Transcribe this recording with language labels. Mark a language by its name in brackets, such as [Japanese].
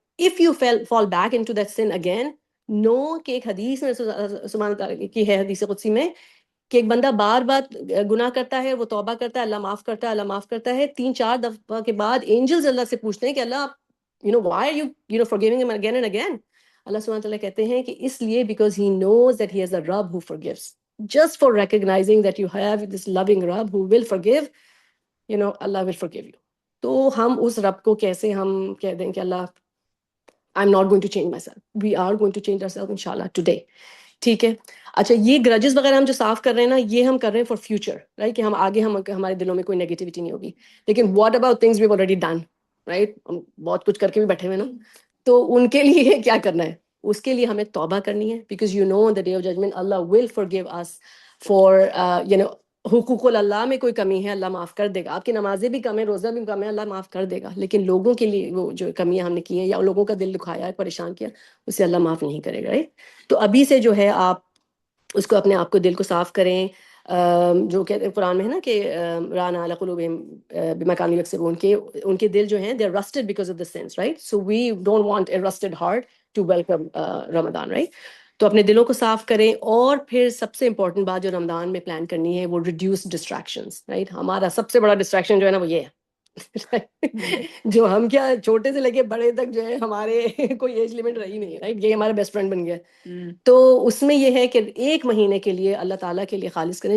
[English] if you fall back into that sin again, [Urdu] نو کہ ایک حدیث میں سبحان اللہ کی ہے، حدیث قدسی میں، کہ ایک بندہ بار بار گناہ کرتا ہے، وہ توبہ کرتا ہے، اللہ معاف کرتا ہے، اللہ معاف کرتا ہے، 3-4 دفعہ کے بعد اینجلز اللہ سے پوچھتے ہیں کہ اللہ [English] why are you forgiving him again and again. [Urdu] اللہ سبحانہ وتعالیٰ کہتے ہیں کہ اس لیے [English] because he knows that he has a Rabb who forgives. Just for recognizing that you have this loving Rabb who will forgive, Allah will forgive you. [Urdu] تو ہم اس رب کو کیسے ہم کہہ دیں کہ اللہ [English] I'm not going to change myself. We are going to change ourselves inshallah today. [Urdu] ٹھیک ہے. اچھا یہ گرجز وغیرہ ہم جو صاف کر رہے ہیں نا، یہ ہم کر رہے ہیں فار فیوچر، رائٹ، کہ ہم آگے ہمارے دلوں میں کوئی نیگیٹیوٹی نہیں ہوگی. لیکن [English] what about things we already done, [Urdu] right, ہم بہت کچھ کر کے بھی بیٹھے ہوئے نا، تو ان کے لیے کیا کرنا ہے؟ اس کے لیے ہمیں توبہ کرنی ہے، [English] because you know the day of judgement Allah will forgive us [Urdu] for حقوق اللہ میں کوئی کمی ہے اللہ معاف کر دے گا. آپ کی نمازیں بھی کم ہے، روزہ بھی کم ہے، اللہ معاف کر دے گا. لیکن لوگوں کے لیے وہ جو کمیاں ہم نے کی ہیں یا لوگوں کا دل دکھایا ہے، پریشان کیا، اسے اللہ معاف نہیں کرے گا، رائٹ. تو ابھی سے جو ہے آپ اس کو اپنے آپ کو دل کو صاف کریں. جو کہتے ہیں قرآن میں ہے نا کہ [Arabic] ران علی قلوبہم بما کانوا یکسبون، [Urdu] کہ ان کے دل جو ہیں [English] they are rusted because of the sins, right? So we don't want a rusted heart to welcome Ramadan, right? [Urdu] تو اپنے دلوں کو صاف کریں. اور پھر سب سے امپورٹنٹ بات جو رمضان میں پلان کرنی ہے وہ ریڈیوس ڈسٹریکشنز، رائٹ. ہمارا سب سے بڑا ڈسٹریکشن جو ہے نا وہ یہ ہے جو ہم کیا چھوٹے سے لے کے بڑے تک جو ہے ہمارے کوئی ایج لمٹ رہی نہیں ہے، رائٹ. یہ ہمارا بیسٹ فرینڈ بن گیا. تو اس میں یہ ہے کہ 1 مہینے کے لیے اللہ تعالیٰ کے لیے خالص کریں.